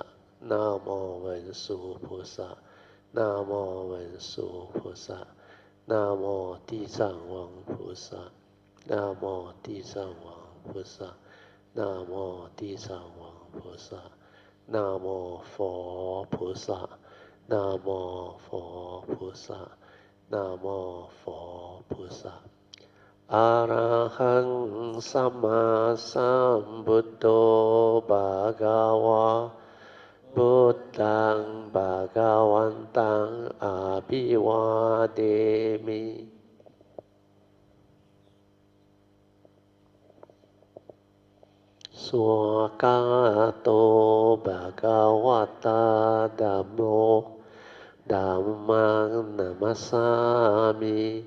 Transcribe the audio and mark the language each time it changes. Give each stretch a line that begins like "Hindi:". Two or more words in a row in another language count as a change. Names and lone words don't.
Chinese: 南无文殊菩萨，南无文殊菩萨，南无地藏王菩萨，南无地藏王菩萨，南无地藏王菩萨，南无佛菩萨，南无佛菩萨，南无佛菩萨。
Pali: Arahaṃ sammāsambuddho bhagavā. พุทธังภะคะวันตังอะภิวาเทมิสุขะโตภะคะวะตาธัมโมธัมมังนัมมัสสามิ